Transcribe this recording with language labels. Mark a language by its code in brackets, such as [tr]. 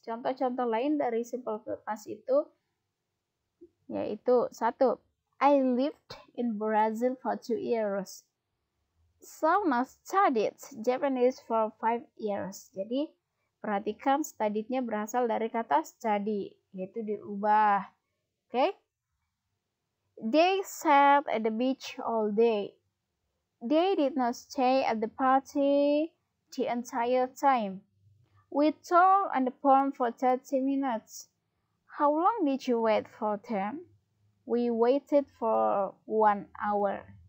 [id] Contoh-contoh lain dari simple past itu yaitu 1. [en] I lived in Brazil for 2 years. Sauna studied Japanese for 5 years. [id] Jadi perhatikan studied-nya berasal dari kata study, yaitu diubah. [en] Okay? They sat at the beach all day. They did not stay at the party the entire time. We talked on the phone for 30 minutes. How long did you wait for them? We waited for 1 hour.